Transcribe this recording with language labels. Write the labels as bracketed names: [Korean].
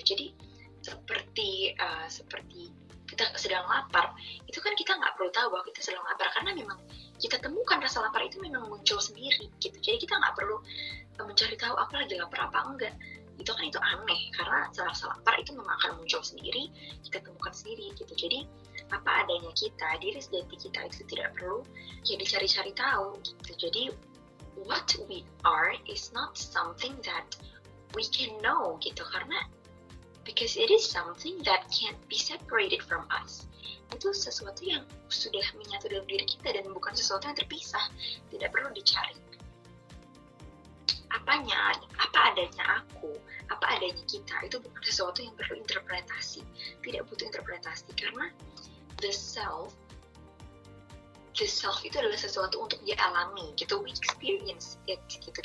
[Indonesian] Jadi seperti kita sedang lapar, itu kan kita nggak perlu tahu bahwa kita sedang lapar, karena memang kita temukan rasa lapar itu memang muncul sendiri gitu. Jadi kita nggak perlu mencari tahu apa lagi lapar apa enggak. Itu aneh, karena rasa lapar itu memang akan muncul sendiri, kita temukan sendiri gitu. Jadi apa adanya kita, diri sejati kita itu tidak perlu ya dicari-cari tahu gitu. Jadi [English] what we are is not something that we can know [Indonesian] gitu, karena [English] because it is something that can't be separated from us. [Indonesian] Itu sesuatu yang sudah menyatu dalam diri kita dan bukan sesuatu yang terpisah, tidak perlu dicari. Apa adanya aku, apa adanya kita, itu bukan sesuatu yang perlu interpretasi, tidak butuh interpretasi, karena the self itu adalah sesuatu untuk dialami gitu, [English] we experience it [Indonesian] gitu.